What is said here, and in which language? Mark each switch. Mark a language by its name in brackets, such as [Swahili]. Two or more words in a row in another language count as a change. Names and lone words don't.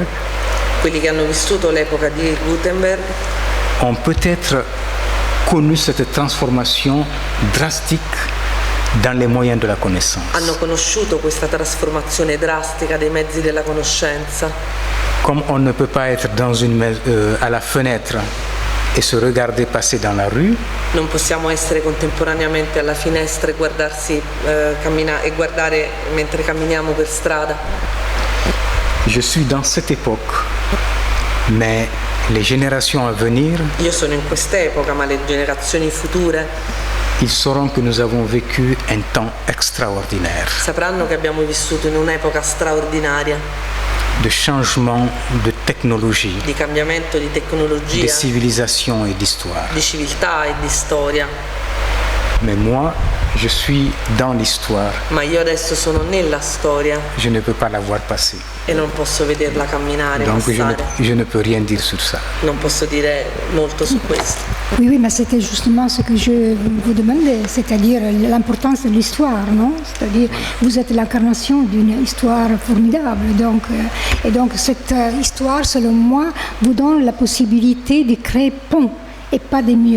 [Italian] Quelli che hanno vissuto l'epoca di Gutenberg [French] ont peut-être connu cette transformation drastique dans les moyens de la connaissance. [Italian] hanno conosciuto questa trasformazione drastica dei mezzi della conoscenza. [French] Comme on ne peut pas être à la fenêtre et se regarder passer dans la rue, [Italian] Non possiamo essere contemporaneamente alla finestra e guardarsi e guardare mentre camminiamo per strada. [French] je suis dans cette époque, mais les générations à venir, [Italian] Io sono in quest'epoca, ma le generazioni future [French] ils sauront que nous avons vécu un temps extraordinaire [Italian] sapranno che abbiamo vissuto in un'epoca straordinaria [French] de changement de technologie, [Italian] di cambiamento di [French] de [Italian] tecnologia, [French] civilisation et d'histoire. [Italian] di civiltà e di storia. [French] Mais moi, je suis dans l'histoire. [Italian] Ma io adesso sono nella storia [French] Je ne peux pas la voir passer. [Italian] e non posso vederla camminare, [French] Donc [Italian] passare. [French] je ne peux rien dire sur ça. [Italian] Non posso dire molto su questo. [French] Oui, oui, mais c'était justement ce que je vous demandais, c'est-à-dire l'importance de l'histoire, non? C'est-à-dire, vous êtes l'incarnation d'une histoire formidable, et donc cette histoire, selon moi, vous donne la possibilité de créer pont et pas des murs.